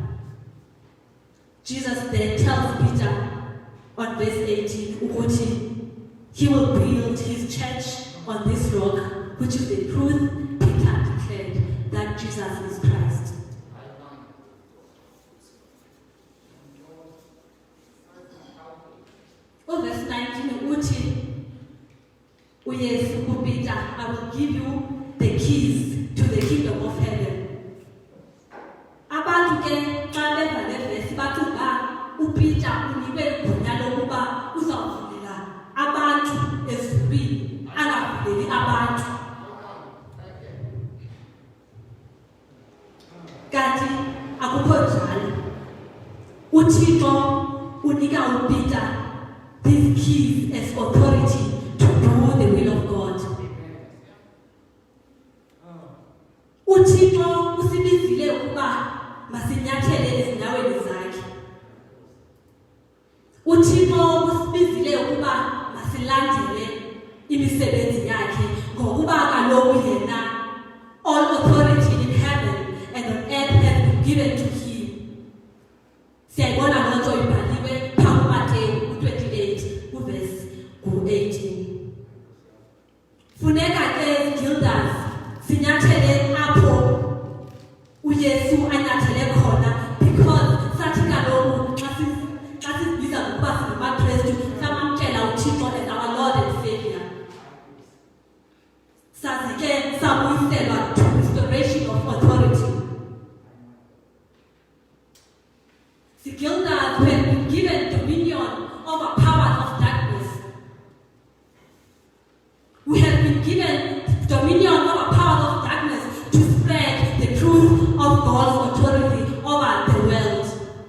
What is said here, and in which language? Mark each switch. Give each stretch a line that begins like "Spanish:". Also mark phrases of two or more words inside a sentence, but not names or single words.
English: Jesus then tells Peter on verse 18, ukuthi he will build his church on this rock, which is the truth. Peter declared that Jesus is Christ. Verse 19,
Xhosa: uYesu kuPeter,
English: I will give you the keys to the kingdom of heaven.
Xhosa: Abantu ke xa beva le verse bathi uPeter unikwe igunya lokuba uzawuvulela abantu ezulwini, angavuleli abantu. Kanti akukho njalo. uThixo unika
English: uPeter these keys as authority to do the will of God.
Xhosa: uThixo usibizile ukuba masinyathele ezinyaweni zakhe. uThixo usibizile ukuba masilandele imisebenzi yakhe, ngokuba kaloku yena
English: all authority in heaven and on earth has been given to him.
Xhosa: Siyayibona loo nto ibhaliwe phambi Mateyu 28 verse 18. Funeka ke Gildas sinyathele apho uYesu anyathele khona, because sathi kaloku xa sibiza ngokuba singamaKristu samamkela uThixo
English: as our Lord and Savior.
Xhosa: Sazike sabuyiselwa
English: to restoration of authority. The guilders who have been given dominion over powers of darkness. We have been given dominion over powers of darkness to spread the truth of God's authority over the world.